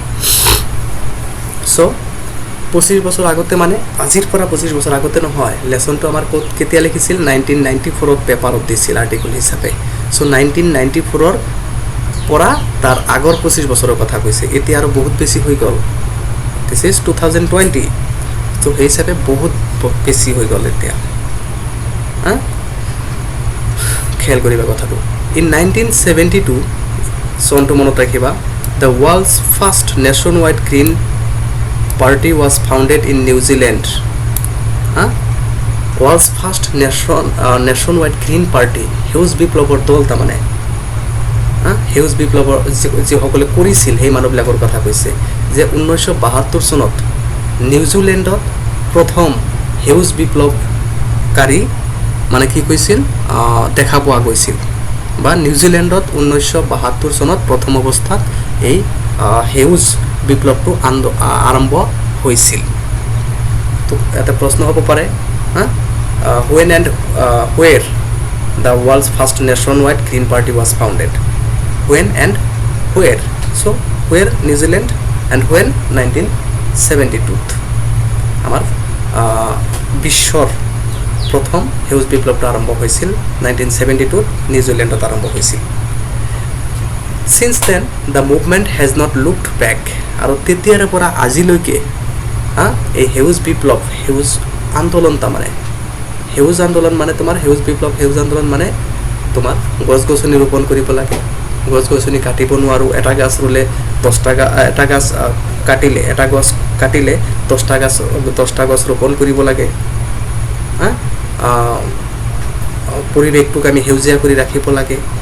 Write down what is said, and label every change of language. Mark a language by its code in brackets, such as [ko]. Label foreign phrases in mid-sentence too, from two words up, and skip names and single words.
[as] সো 25 বছৰ আগতে মানে আজিৰ পৰা 25 বছৰ আগতে নহয় লেসনটো আমাৰ কোত কেতিয়া লিখিছিল 1994 ত পেপাৰত দিছিল আৰ্টিকল হিচাপে সো 1994 ৰ পৰা তাৰ আগৰ 25 বছৰৰ কথা কৈছে এতিয়া আৰু বহুত বেছি হৈ গল [en] this is 2020 so [as] এই হিচাপে বহুত বেছি হৈ গল এতিয়া খেল কৰিবা কথাটো [en] in 1972 [as] সনটো মনত ৰাখিবা [en] the world's first nationwide green party was founded in New Zealand world's first nationwide green party [as] সেউজ বিপ্লৱৰ দল তাৰমানে সেউজ বিপ্লৱৰ যে সকলে কৰিছিল সেই মানুহবিলাকৰ কথা কৈছে যে 1972 চনত নিউজিলেণ্ডত প্ৰথম সেউজ বিপ্লৱকাৰী মানে কি কৈছিল দেখা পোৱা গৈছিল বা নিউজিলেণ্ডত 1972 চনত প্ৰথম অৱস্থাত এই সেউজ বিপ্লৱটো আৰম্ভ হৈছিল তো এটা প্ৰশ্ন হ'ব পাৰে [en] when and where the world's first nationwide green party was founded? When and where? So where New Zealand and when 1972 [as] আমার বিশ্বর প্রথম সেউজ বিপ্লৱটো আৰম্ভ হৈছিল 1972 নিউজিলেণ্ডত আৰম্ভ হৈছিল [en] since then the movement has not looked back [as] আৰু তেতিয়াৰ পৰা আজিলৈকে এই সেউজ বিপ্লৱ সেউজ আন্দোলন মানে সেউজ আন্দোলন মানে তোমাৰ সেউজ বিপ্লৱ সেউজ আন্দোলন মানে তোমাৰ গছ গছনি ৰোপণ কৰিব লাগে গছ গছনি কাটিব নোৱাৰো এটা গাছ ৰুলে 10টা গাছ কাটিলে এটা গছ কাটিলে 10টা গছ ৰোপণ কৰিব লাগে পৰিৱেশটোক আমি সেউজীয়া কৰি ৰাখিব লাগে